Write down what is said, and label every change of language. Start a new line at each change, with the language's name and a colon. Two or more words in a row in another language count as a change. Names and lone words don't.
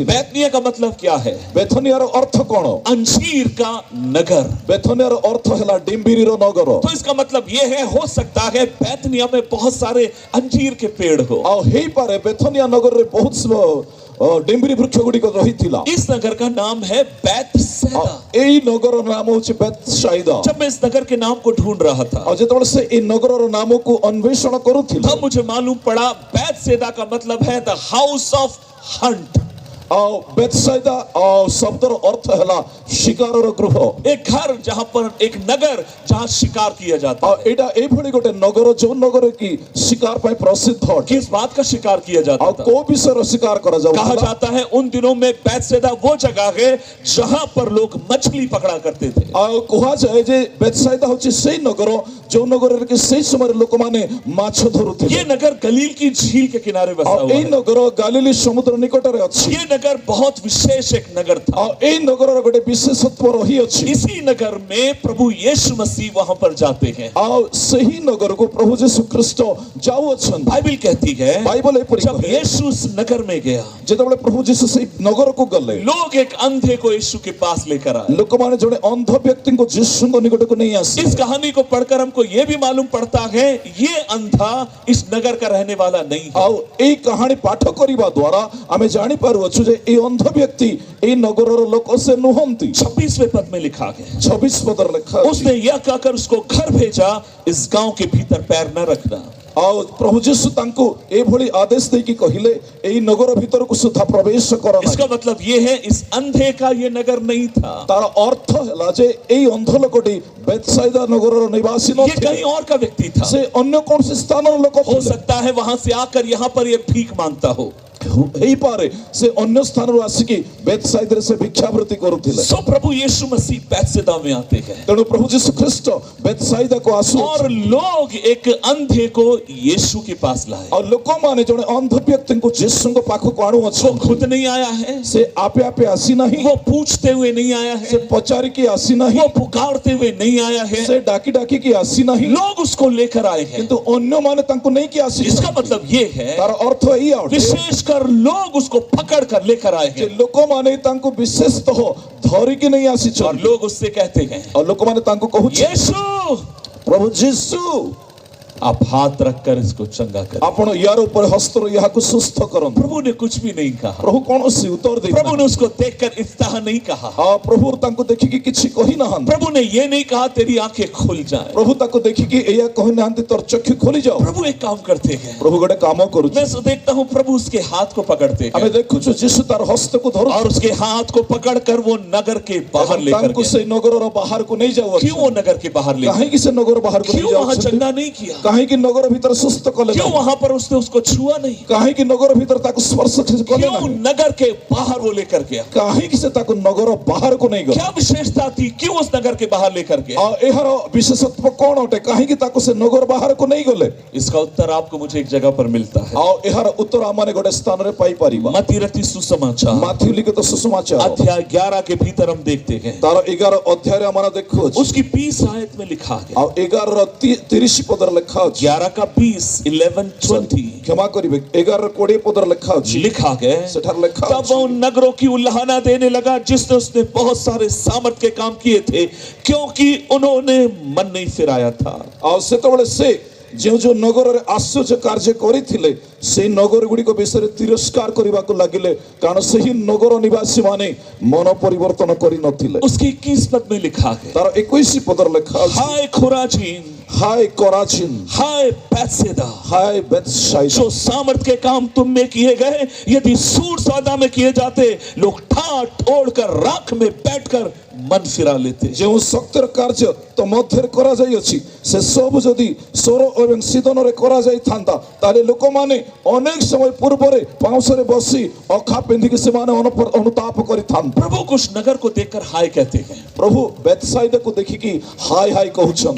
Hindi: बैतनिया का मतलब क्या है?
Odia: ବେଥନିଆର ଅର୍ଥ କ'ଣ?
Hindi: अंजीर का नगर।
Odia: ବେଥନିଆର ଅର୍ଥ ହେଲା ଡିମ୍ବିରିର ନଗର।
Hindi: तो इसका मतलब यह है, हो सकता है बैतनिया में बहुत सारे अंजीर के पेड़ हो।
Odia: ଆଉ ହେଇପାରେ ବେଥନିଆ ନଗରରେ ବହୁତ ଡିମ୍ବିରି ବୃକ୍ଷ ଗୁଡ଼ିକ ରହିଥିଲା।
Hindi: इस नगर का नाम है बैतसैदा।
Odia: ଏଇ ନଗରର ନାମ ହେଉଛି ବେଥସାଇଦା।
Hindi: जब मैं इस नगर के नाम को ढूंढ रहा था,
Odia: ଆଉ ଯେତେବେଳେ ସେ ଏଇ ନଗରର ନାମକୁ ଅନ୍ୱେଷଣ କରୁଥିଲା
Hindi: तब मुझे मालूम पड़ा बैतसैदा का मतलब है
English: the house of hunt.
Odia: ଆଉ ବେଥସାଇଦା ଶବ୍ଦର ଅର୍ଥ ହେଲା ଶିକାରର ଗୃହ।
Hindi: एक घर जहां पर, एक नगर जहां शिकार किया जाता
Odia: ଆଉ
Hindi: है।
Odia: ଏଇଟା ଏଇଭଳି ଗୋଟେ ନଗର ଯୋଉ ନଗର କି ଶିକାର ପାଇଁ ପ୍ରସିଦ୍ଧ ଅଟେ।
Hindi: किस बात का शिकार किया जाता
Odia: ଆଉ
Hindi: था?
Odia: କୋଉ ବିଷୟର ଶିକାର
Hindi: कहा
Odia: କରାଯାଉଥିଲା?
Hindi: जाता है उन दिनों में बैतसैदा वो जगह है जहां पर लोग मछली पकड़ा करते थे।
Odia: ଆଉ କୁହାଯାଏ ଯେ ବେଥସାଇଦା ହେଉଛି ସେଇ ନଗର ଯୋଉ ନଗରରେ କି ସେଇ ସମୟରେ ଲୋକମାନେ ମାଛ ଧରୁଥିଲେ।
Hindi: ये नगर गलील की झील के किनारे बसा
Odia: ଆଉ
Hindi: हुआ
Odia: ଏଇ
Hindi: है।
Odia: ନଗର ଗାଲିଲି ସମୁଦ୍ର ନିକଟରେ ଅଛି।
Hindi: ये नगर बहुत विशेष एक नगर था।
Odia: ଆଉ ଏଇ ନଗରର ଗୋଟେ ବିଶେଷତ୍ୱ ରହିଅଛି।
Hindi: इसी नगर में प्रभु यीशु मसीह वहां पर जाते हैं।
Odia: ଆଉ ସେହି ନଗରକୁ ପ୍ରଭୁ ଯୀଶୁ ଖ୍ରୀଷ୍ଟ ଯାଉଅଛନ୍ତି।
Hindi: बाइबल कहती है
Odia: ବାଇବଲ ଏପରି
Hindi: जब
Odia: କହେ,
Hindi: यीशु उस नगर में गया,
Odia: ଯେତେବେଳେ ପ୍ରଭୁ ଯୀଶୁ ସେଇ ନଗରକୁ ଗଲେ
Hindi: लोग एक अंधे को यीशु के पास लेकर आए।
Odia: ଲୋକମାନେ ଜଣେ ଅନ୍ଧ ବ୍ୟକ୍ତିଙ୍କୁ ଯୀଶୁଙ୍କ ନିକଟକୁ ନେଇ ଆସିଲେ।
Hindi: इस कहानी को पढ़कर हमको यह भी मालूम पड़ता है ये अंधा इस नगर का रहने वाला नहीं है।
Odia: ଆଉ ଏଇ କାହାଣୀ ପାଠ କରିବା ଦ୍ୱାରା ଆମେ ଜାଣିପାରୁଅଛୁ ଯେ ଏଇ ଅନ୍ଧ ବ୍ୟକ୍ତି ଏଇ ନଗରର ଲୋକ ସେ ନୁହନ୍ତି।
Hindi: 26वें पद में लिखा है,
Odia: 26 ପଦରେ ଲେଖା ଅଛି।
Hindi: उसने यह कहकर उसको घर भेजा, इस गांव के भीतर पैर न रखना।
Odia: ଆଉ ପ୍ରଭୁ ଯୀଶୁ ତାଙ୍କୁ ଏଇଭଳି ଆଦେଶ ଦେଇକି କହିଲେ ଏଇ ନଗର ଭିତରକୁ ସୁଦ୍ଧା ପ୍ରବେଶ କର ନାହିଁ।
Hindi: इसका मतलब यह है इस अंधे का ये नगर नहीं था।
Odia: ତାର ଅର୍ଥ ହେଲା ଯେ ଏଇ ଅନ୍ଧ ଲୋକଟି ବେଥସାଇଦା ନଗରର ନିବାସୀ
Hindi: ये
Odia: ନଥିଲେ।
Hindi: कहीं और का व्यक्ति था।
Odia: ସେ ଅନ୍ୟ କୌଣସି ସ୍ଥାନର ଲୋକ
Hindi: हो
Odia: ଥିଲେ।
Hindi: सकता है वहां से आकर यहाँ पर ये भीख मांगता हो।
Odia: ହେଇପାରେ ସେ ଅନ୍ୟ ସ୍ଥାନରୁ ଆସିକି ବେଥସାଇଦାରେ ସେ ଭିକ୍ଷାବୃତ୍ତି କରୁଥିଲେ।
Hindi: सो प्रभु यीशु मसीह बैतसैदा में आते हैं
Odia: ତେଣୁ ପ୍ରଭୁ ଯୀଶୁ ଖ୍ରୀଷ୍ଟ ବେଥସାଇଦାକୁ ଆସୁ
Hindi: और लोग एक अंधे को यीशु के पास लाए।
Odia: ଆଉ ଲୋକମାନେ ଜଣେ ଅନ୍ଧ ବ୍ୟକ୍ତିଙ୍କୁ ଯୀଶୁଙ୍କ ପାଖକୁ
Hindi: वो
Odia: ଆଣୁଅଛନ୍ତି।
Hindi: खुद नहीं आया है,
Odia: ସେ ଆପେ ଆପେ ଆସିନାହିଁ,
Hindi: वो पूछते हुए नहीं आया
Odia: ସେ
Hindi: है,
Odia: ପଚାରିକି ଆସିନାହିଁ,
Hindi: वो पुकारते हुए नहीं आया है,
Odia: ସେ ଡାକି ଡାକିକି ଆସିନାହିଁ,
Hindi: लोग उसको लेकर आए हैं।
Odia: କିନ୍ତୁ ଅନ୍ୟମାନେ ତାଙ୍କୁ ନେଇକି ଆସିଛନ୍ତି।
Hindi: इसका मतलब ये है
Odia: ତାର ଅର୍ଥ ଏଇଆ ଅଟେ
Hindi: विशेषकर लोग उसको पकड़ कर लेकर आए
Odia: ଯେ
Hindi: हैं
Odia: ଲୋକମାନେ ତାଙ୍କୁ ବିଶେଷତଃ ଧରିକି ନେଇ
Hindi: और
Odia: ଆସିଛନ୍ତି।
Hindi: लोग उससे कहते हैं,
Odia: ଆଉ ଲୋକମାନେ ତାଙ୍କୁ କହୁଛନ୍ତି
Hindi: यीशु
Odia: ପ୍ରଭୁ ଯୀଶୁ
Hindi: आप हाथ रखकर इसको चंगा करें।
Odia: ଆପଣ ୟାର ଉପରେ ହସ୍ତରେ ଏହାକୁ ସୁସ୍ଥ କରନ୍ତୁ।
Hindi: प्रभु ने कुछ भी नहीं कहा।
Odia: ପ୍ରଭୁ କୌଣସି ଉତ୍ତର
Hindi: प्रभु
Odia: ଦେଇନାହାନ୍ତି।
Hindi: ने उसको देखकर इफ्ताह नहीं कहा।
Odia: ପ୍ରଭୁ ତାଙ୍କୁ ଦେଖିକି କିଛି କହିନାହାନ୍ତି।
Hindi: प्रभु ने ये नहीं कहा तेरी आंखें खुल जाए।
Odia: ପ୍ରଭୁ ତାକୁ ଦେଖିକି ଏଇଆ କହିନାହାନ୍ତି ତୋର ଚକ୍ଷୁ ଖୋଲି ଯାଉ।
Hindi: प्रभु एक काम करते हैं,
Odia: ପ୍ରଭୁ ଗୋଟେ କାମ କରୁଛି।
Hindi: मैं देखता हूँ प्रभु उसके हाथ को पकड़ते
Odia: ଆମେ
Hindi: हैं
Odia: ଦେଖୁଛୁ ଯୀଶୁ ତାର ହସ୍ତକୁ ଧରୁ
Hindi: और उसके हाथ को पकड़कर वो नगर के बाहर लेकर
Odia: ତାଙ୍କୁ
Hindi: गए।
Odia: ସେଇ ନଗରର ବାହାରକୁ ନେଇ ଯାଉଅଛନ୍ତି।
Hindi: क्यों वो नगर के बाहर ले गए?
Odia: କାହିଁକି ସେ ନଗର ବାହାରକୁ ନେଇ
Hindi: क्यों वहां
Odia: ଯାଉଛନ୍ତି?
Hindi: चंगा नहीं किया?
Odia: କାହିଁକି ନଗର ଭିତରେ ସୁସ୍ଥ କଲେ
Hindi: क्यों
Odia: ନାହିଁ?
Hindi: वहां पर उसने उसको छुआ नहीं?
Odia: କାହିଁକି ନଗର ଭିତରେ ତାକୁ ସ୍ପର୍ଶ କଲେ
Hindi: क्यों
Odia: ନାହିଁ?
Hindi: नगर के बाहर वो लेकर गया?
Odia: କାହିଁକି ସେ ତାକୁ ନଗର ବାହାରକୁ ନେଇଗଲେ?
Hindi: क्या विशेषता थी? क्यों उस नगर के बाहर लेकर गया?
Odia: ଆଉ ଏହାର ବିଶେଷତ୍ୱ କଣ ଅଟେ? କାହିଁକି ତାକୁ ସେ ନଗର ବାହାରକୁ ନେଇଗଲେ?
Hindi: इसका उत्तर आपको मुझे एक जगह पर मिलता है।
Odia: ଆଉ ଏହାର ଉତ୍ତର ଆମମାନେ ଗୋଟେ ସ୍ଥାନରେ ପାଇପାରିବା।
Hindi: मत्ती रचित सुसमाचार
Odia: ମାଥ୍ୟୁ ଲିଖିତ ସୁସମାଚାର
Hindi: अध्याय 11 के भीतर हम देखते हैं,
Odia: ତାର 11 ଅଧ୍ୟାୟରେ ଆମେ ଦେଖୁଛୁ।
Hindi: उसकी 20 आयत में लिखा है,
Odia: ଆଉ 11 ର 30 ପଦରେ ଲେଖା ଲେଖା ଅଛି
Hindi: 11 का 20, 11, 20
Odia: କ୍ଷମା କରିବେ 11:20 ପଦର ଲେଖା ଅଛି
Hindi: लिखा गया।
Odia: ସେଠାରେ ଲେଖା
Hindi: तब
Odia: ଅଛି
Hindi: वो उन नगरों की उल्लाहना देने लगा जिसने उसने बहुत सारे सामर्थ के काम किए थे, क्योंकि उन्होंने मन नहीं फिराया था।
Odia: ଆଉ ସେତେବେଳେ ସେ ଯେଉଁ ନଗରରେ ଆଶ୍ଚର୍ଯ୍ୟ କାର୍ଯ୍ୟ କରିଥିଲେ ସେଇ ନଗର ଗୁଡ଼ିକ ବିଷୟରେ ତିରସ୍କାର କରିବାକୁ ଲାଗିଲେ, କାରଣ ସେହି ନଗର ନିବାସୀ ମାନେ ମନ ପରିବର୍ତ୍ତନ କରିନଥିଲେ।
Hindi: उसके 21 पद में लिखा है,
Odia: ତାର 21 ପଦର ଲେଖା ଅଛି
Hindi: हाय खुराजीन, हाय कोराजिन, हाय बैतसैदा, हाय बेतसाइदा, जो सामर्थ के काम तुम में किए गए, यदि सूर सौदा में किए जाते, लोग ठाट ओढ़कर राख में बैठकर मन फिरा लेते।
Odia: ଯେଉଁ ଶକ୍ତିର କାର୍ଯ୍ୟ ତ ମଧ୍ୟରେ କରାଯାଇଅଛି ସେ ସବୁ ଯଦି ସୋର ଏବଂ ସିଦନରେ କରାଯାଇଥାନ୍ତା ତାହେଲେ ଲୋକମାନେ ଅନେକ ସମୟ ପୂର୍ବରେ ପାଉଁଶରେ ବସି ଅଖା ପିନ୍ଧିକି ସେମାନେ ଅନୁତାପ କରିଥାନ୍ତେ।
Hindi: प्रभु कुछ नगर को देखकर हाय कहते हैं।
Odia: ପ୍ରଭୁ ବେତସାଇଦାକୁ ଦେଖିକି ହାय ହାय କହୁଛନ୍ତି।